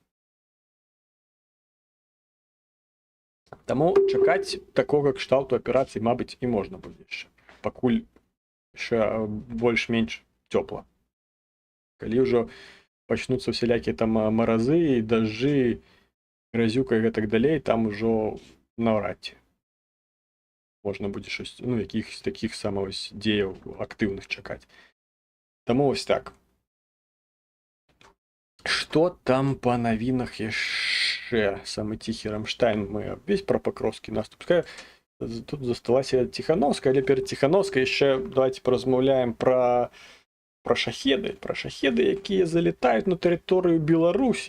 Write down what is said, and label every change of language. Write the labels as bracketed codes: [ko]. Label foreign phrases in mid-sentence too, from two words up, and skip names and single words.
[be] Таму чакаць такога кшталту аперацыі, мабыць, і можна будзе яшчэ. Пакуль яшчэ больш-менш цёпла. Калі ўжо пачнуцца усялякія там маразы, дажджы, гразюка і гэтак далей, там ужо наўрад ці можна будзе [uk] щось, якихось таких саме [be] дзеяў актыўных чакаць. Таму ось так. Што там па навінах яшчэ? Самы ціхі Рамштайн, мы весь пра Пакроўскі наступ. Тут засталася Ціхановская, але перад Ціхановскай яшчэ давайте паразмаўляем пра шахеды, якія залетаюць на тэрыторыю Беларусі.